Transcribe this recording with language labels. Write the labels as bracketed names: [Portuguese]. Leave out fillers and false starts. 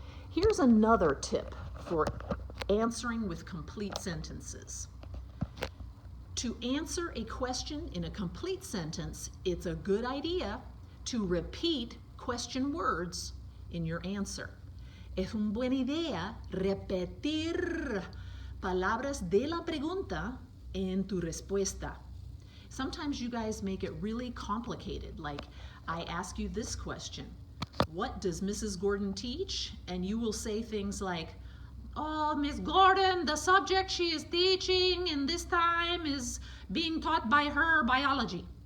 [English] Here's another tip for answering with complete sentences. To answer a question in a complete sentence, it's a good idea to repeat question words in your answer. [Spanish] Es una buena idea repetir palabras de la pregunta en tu respuesta. [English] Sometimes you guys make it really complicated, like I ask you this question, what does Mrs. Gordon teach? And you will say things like, oh, Miss Gordon, the subject she is teaching in this time is being taught by her biology.